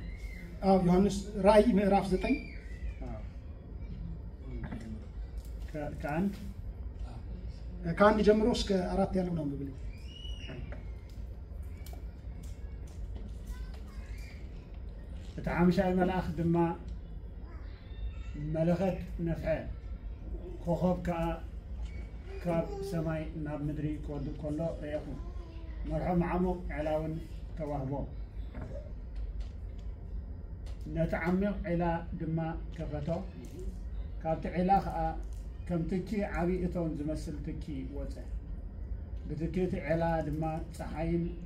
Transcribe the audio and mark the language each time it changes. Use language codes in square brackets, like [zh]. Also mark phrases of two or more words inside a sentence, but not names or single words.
[am] ዮሐንስ ራእይ ምዕራፍ 9 ከአንድ ጀምሮ እስከ 4 ያለውን አንብብልኝ [ti] ተዓምሻይ መልአክ ድማ መለኸት ነፍዐ ኮኸብ ካብ ሰማይ ናብ ምድሪ ክወድቅ ከሎ ርኢኹ መርሖም ዓሙቕ ዕላውን ተዋህቦ ነቲ ዓሚቕ ዒላ ድማ ከፈቶ ካብቲ ዒላ ከዓ ከም ትኪ ዓብዪ እቶን ዝመስል ትኪ ወፀ ብትኪ እቲ ዒላ ድማ ፀሓይን